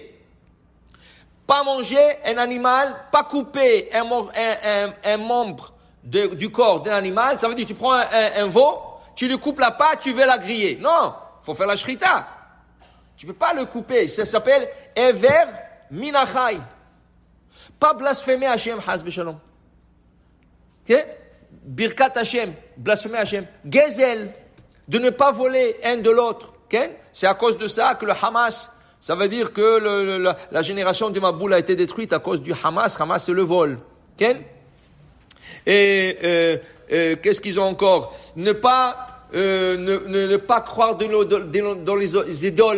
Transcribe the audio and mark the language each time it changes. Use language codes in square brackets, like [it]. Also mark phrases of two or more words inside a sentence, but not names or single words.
[fr] Pas manger un animal, pas couper un membre du corps d'un animal. Ça veut dire tu prends un veau, tu lui coupes la patte, tu veux la griller. Non, faut faire la shrita. Tu peux pas le couper. Ça s'appelle [he] אבר מן החי. [fr] Pas blasphémer Hashem, [he] חס ושלום. [fr] Ok? [he] ברכת השם, [fr] blasphémer Hashem. Gezel, de ne pas voler un de l'autre. Okay? C'est à cause de ça que le Hamas, ça veut dire que la génération de Maboul a été détruite à cause du Hamas. Hamas, c'est le vol. Okay? Et qu'est-ce qu'ils ont encore? Ne pas croire dans les idoles.